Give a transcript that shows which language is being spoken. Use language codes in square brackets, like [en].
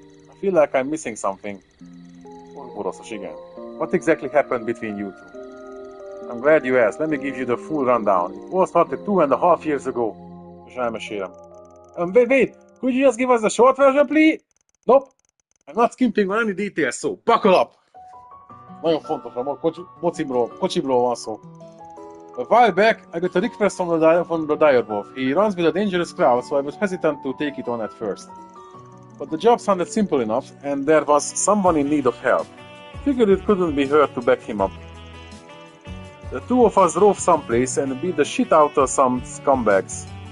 [en] I feel like I'm missing something. [hu] Oroszos, igen. [en] What exactly happened between you two? I'm glad you asked. Let me give you the full rundown. It all started 2.5 years ago. [hu] És elmesélem. [en] Wait! Could you just give us the short version, please? Nope. I'm not skimping on any details, so buckle up! [hu] Nagyon fontos, a kocsimról van szó. [en] A while back, I got a request from the direwolf. He runs with a dangerous crowd, so I was hesitant to take it on at first. But the job sounded simple enough, and there was someone in need of help. Figured it couldn't be hurt to back him up. The two of us drove someplace and beat the shit out of some scumbags.